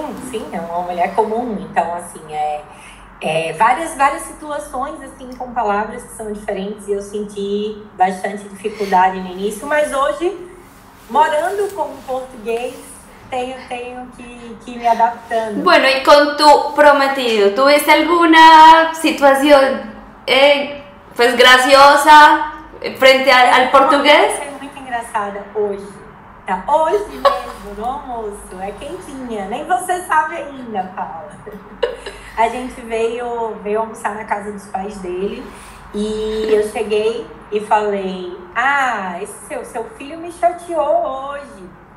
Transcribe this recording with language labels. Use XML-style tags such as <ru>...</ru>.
<pt>Sim, é uma mulher comum. Então, assim, várias situações assim com palavras que são diferentes e eu senti bastante dificuldade no início, mas hoje, morando com o português, tenho que me adaptando.</pt> <es>Bueno, y con tu prometido, ¿tuviste alguna situación pues graciosa frente al português?</es> <pt>Foi muito engraçada hoje. Tá? Hoje mesmo, no almoço. É quentinha. Nem você sabe ainda, Paula. A gente veio almoçar na casa dos pais dele E eu cheguei e falei, esse seu filho me chateou hoje.</pt>